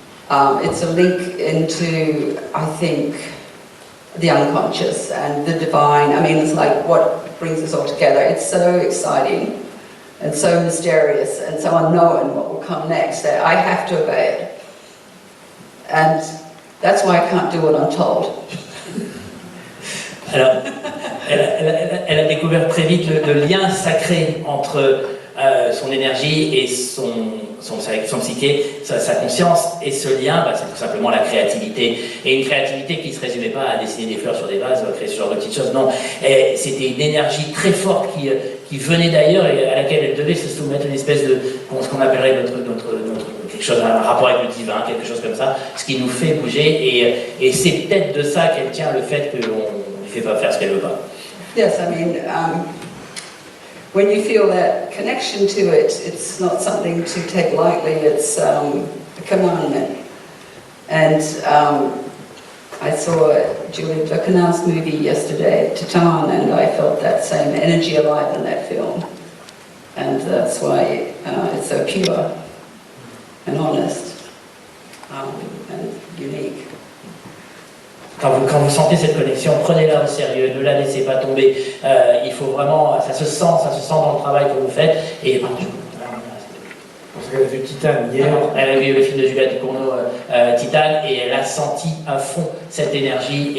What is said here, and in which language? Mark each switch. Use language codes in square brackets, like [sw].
[en] It's a link into, I think, the unconscious and the divine. I mean, it's like what brings us all together. It's so exciting and so mysterious and so unknown what will come next that I have to obey it. And that's why I can't do what I'm told. [fr] Alors, elle a découvert très vite le lien sacré entre son énergie et son psyché, sa conscience, et ce lien, c'est tout simplement la créativité. Et une créativité qui ne se résumait pas à dessiner des fleurs sur des vases, à créer ce genre de petites choses, non. C'était une énergie très forte qui venait d'ailleurs et à laquelle elle devait se soumettre, une espèce de, ce qu'on appellerait notre quelque chose, un rapport avec le divin, quelque chose comme ça, ce qui nous fait bouger, et c'est peut-être de ça qu'elle tient le fait qu'on ne lui fait pas faire ce qu'elle veut pas. [en] Yes, I mean, when you feel that connection to it, it's not something to take lightly, it's a commandment. And I saw Julie Ducournau's movie yesterday, Titan, and I felt that same energy alive in that film. And that's why it's so pure and honest and unique. [fr] Quand vous sentez cette connexion, prenez-la au sérieux, ne la laissez pas tomber. Il faut vraiment, ça se sent dans le travail que vous faites. Et parce qu'elle a vu Titan hier. Elle a vu le film de Julia Ducournau, Titan, et elle a senti à fond cette énergie.